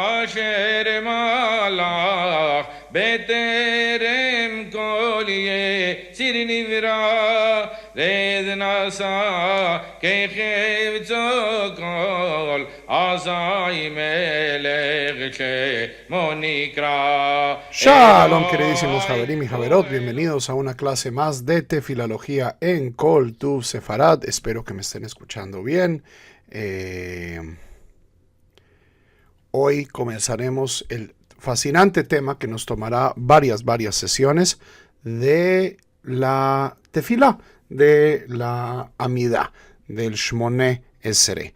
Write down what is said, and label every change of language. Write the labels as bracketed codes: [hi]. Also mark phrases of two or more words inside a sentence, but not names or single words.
[he] אשר מלך בטרם כל יציר נברא רד נשא כחפצו כל אזי מלך שמו נקרא. [es] Shalom, queridísimos Javerim y Javerot, bienvenidos a una clase más de Tefilología en Kol Tuv Sefarad. Espero que me estén escuchando bien. Hoy comenzaremos el fascinante tema que nos tomará varias sesiones de la Tefilá, de la Amidá, del [he] שמונה עשרה.